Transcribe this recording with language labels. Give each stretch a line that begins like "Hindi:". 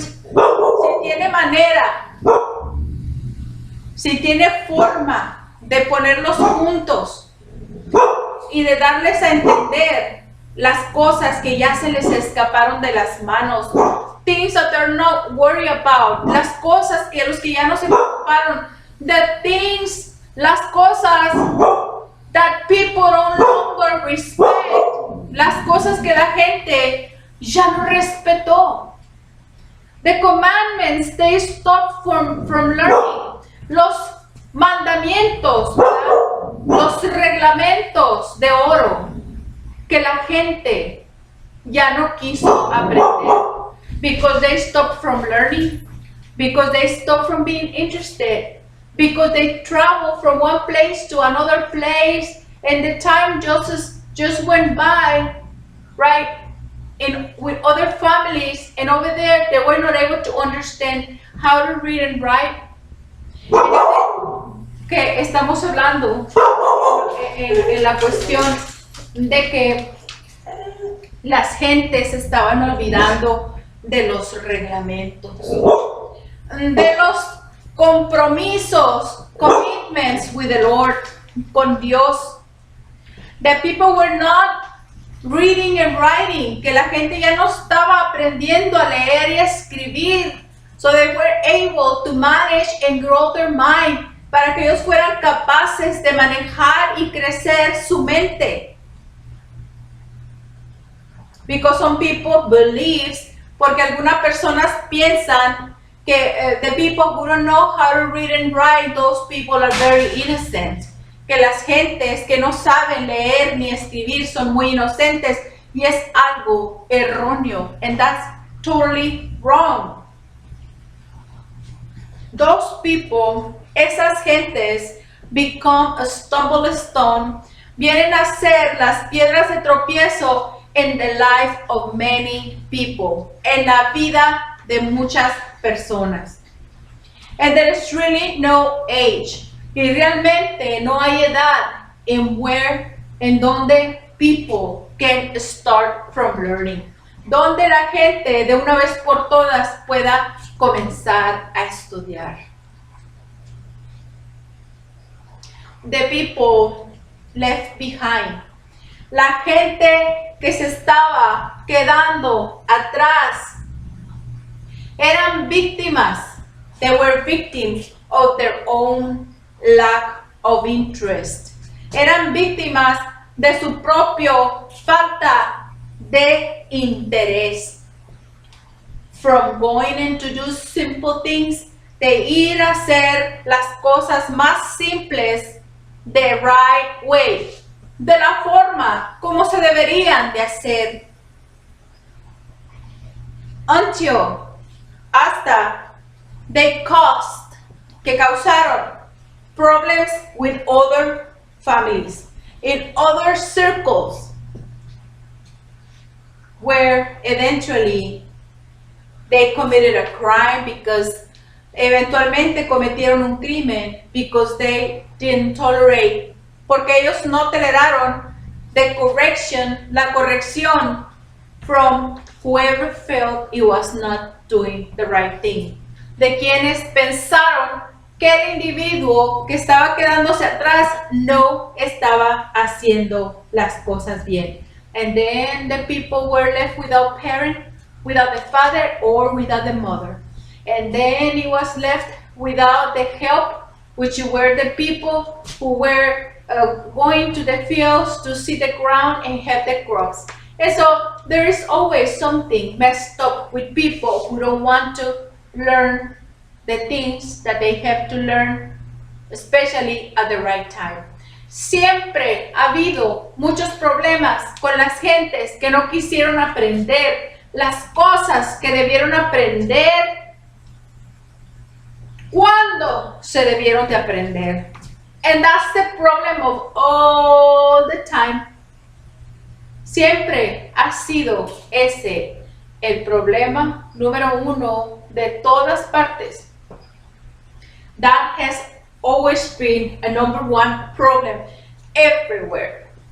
Spanish: Si tiene manera, si tiene forma de ponerlos juntos y de darles a entender las cosas que ya se les escaparon de las manos,
English: things that they're not worried about,
Spanish: las cosas que los que ya no se preocuparon,
English: the things,
Spanish: las cosas
English: that people no longer respect,
Spanish: las cosas que la gente ya no respetó.
English: The commandments, they stop from learning.
Spanish: Los mandamientos, ¿verdad? Los reglamentos de oro que la gente ya no quiso aprender.
English: Because they stopped from learning, because they stopped from being interested, because they traveled from one place to another place, and the time just went by, right? And with other families, and over there they were not able to understand how to read and write.
Spanish: Que estamos hablando en la cuestión de que las gentes estaban olvidando de los reglamentos, de los compromisos,
English: commitments with the Lord,
Spanish: con Dios.
English: The people were not reading and writing,
Spanish: que la gente ya no estaba aprendiendo a leer y a escribir,
English: so they were able to manage and grow their mind,
Spanish: para que ellos fueran capaces de manejar y crecer su mente.
English: Because some people believe,
Spanish: porque algunas personas piensan que
English: the people who don't know how to read and write, those people are very innocent.
Spanish: Que las gentes que no saben leer ni escribir son muy inocentes, y es algo erróneo,
English: and that's totally wrong. Those people,
Spanish: esas gentes,
English: become a stumbling stone,
Spanish: vienen a ser las piedras de tropiezo
English: in the life of many people,
Spanish: en la vida de muchas personas.
English: And there is really no age,
Spanish: y realmente no hay edad en donde
English: people can start from learning,
Spanish: donde la gente de una vez por todas pueda comenzar a estudiar.
English: The people left behind,
Spanish: la gente que se estaba quedando atrás, eran víctimas.
English: They were victims of their own lack of interest.
Spanish: Eran víctimas de su propio falta de interés.
English: From going in to do simple things,
Spanish: de ir a hacer las cosas más simples
English: the right way,
Spanish: de la forma como se deberían de hacer.
English: Until,
Spanish: hasta,
English: they caused,
Spanish: que causaron
English: problems with other families, in other circles, where eventually they committed a crime because
Spanish: eventualmente cometieron un crimen
English: because they didn't tolerate,
Spanish: porque ellos no toleraron
English: the correction,
Spanish: la corrección
English: from whoever felt it was not doing the right thing.
Spanish: De quienes pensaron que el individuo que estaba quedándose atrás no estaba haciendo las cosas bien.
English: And then the people were left without parent, without the father or without the mother. And then it was left without the help, which were the people who were going to the fields to see the ground and have the crops. And so there is always something messed up with people who don't want to learn the things that they have to learn, especially at the right time.
Spanish: Siempre ha habido muchos problemas con las gentes que no quisieron aprender las cosas que debieron aprender cuando se debieron de aprender.
English: And that's the problem of all the time.
Spanish: Siempre ha sido ese el problema número uno de todas partes.
English: That has always been a number one problem everywhere.